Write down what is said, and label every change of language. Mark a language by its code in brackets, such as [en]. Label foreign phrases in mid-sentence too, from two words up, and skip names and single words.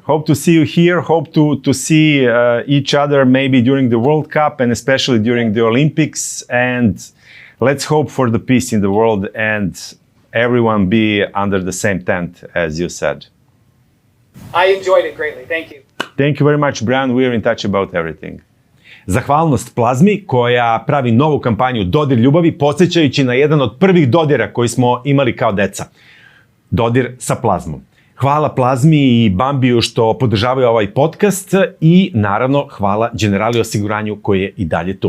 [en] Hope to see each other maybe during the World Cup and especially during the Olympics. And let's hope for the peace in the world and everyone be under the same tent, as you said. I enjoyed it greatly. Thank you. Thank you very much, Brian. We're in touch about everything. [sr] Zahvalnost Plazmi koja pravi novu kampanju Dodir ljubavi, podsjećajući na jedan od prvih dodira koji smo imali kao deca. Dodir sa Plazmom. Hvala Plazmi i Bambiju što podržavaju ovaj podcast i naravno hvala Generali osiguranju koji je i dalje tu.